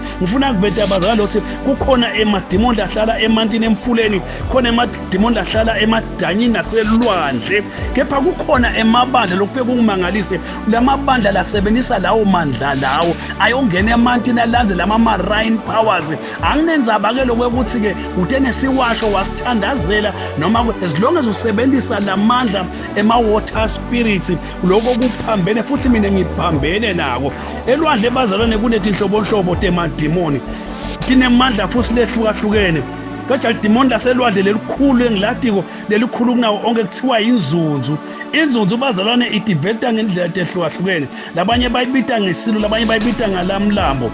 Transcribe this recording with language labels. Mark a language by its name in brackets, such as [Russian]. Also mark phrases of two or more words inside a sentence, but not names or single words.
[Swati] Ngifuna kuveta abazali ukuthi kukhona emadimoni lahlala emantini emfuleni, khona emadimoni lahlala emadanyini naselwandle, kepha kukhona emabandla lokufike kungimangalise lamabandla lasebenzisa lawo mandla lawo ayongena emantini alanze lama- [English] marine powers. [Swati] Anginenzaba ke lokuthi ke utene siwasho wasithandazela noma [English] as long as [Swati] usebenzisa lamandla ema- [English] water spirits [Swati] lokho kuphambene futhi mina ngiphambene nako. Elwandle bazalwane kunetinhlobonhlobo temadimoni tinemandla futhi lehlukahlukene. Kaja idimoni laselwandle lelikhulu engilatiko lelikhulu kunawo onke kuthiwa inzunzu. Inzunzu bazalwane idiveta ngendlela ehlukahlukene, labanye bayibita ngesilo, labanye bayibita ngalamlambo.